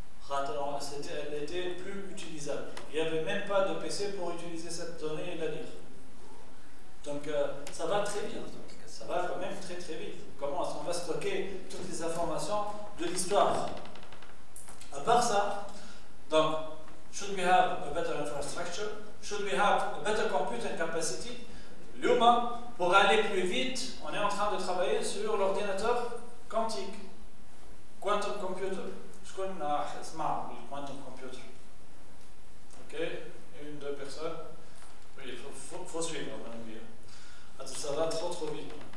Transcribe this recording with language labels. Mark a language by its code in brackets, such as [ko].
[fr] Elle n'était plus utilisable. Il n'y avait même pas de PC pour utiliser cette donnée et la lire. Donc ça va très vite. Ça va quand même très très vite. Comment est-ce qu'on va stocker toutes les informations de l'histoire? À part ça, donc, [en] should we have a better infrastructure? Should we have a better computing capacity? [fr] L'humain, pour aller plus vite, on est en train de travailler sur l'ordinateur quantique, [en] quantum computer. [fr] Je connais [en] smart quantum computer. [fr] Ok, 1-2 personnes. Oui, il faut suivre, on va dire. Ça va trop vite.